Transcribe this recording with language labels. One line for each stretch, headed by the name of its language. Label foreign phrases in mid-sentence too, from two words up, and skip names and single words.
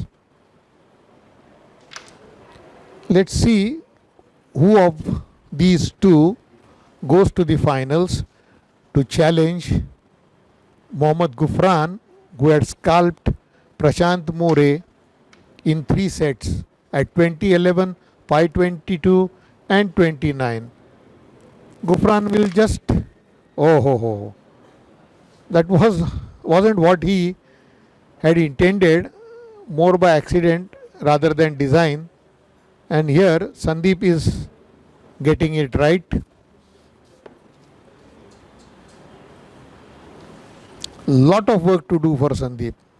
English: Let's see who of these two goes to the finals to challenge Mohammad Gufran, who had scalped Prashant More in 3 sets at 2011, 522 and 29. Gufran will just, oh ho ho, that wasn't what he had intended, more by accident rather than design. And here Sandeep is getting it right. Lot of work to do for Sandeep.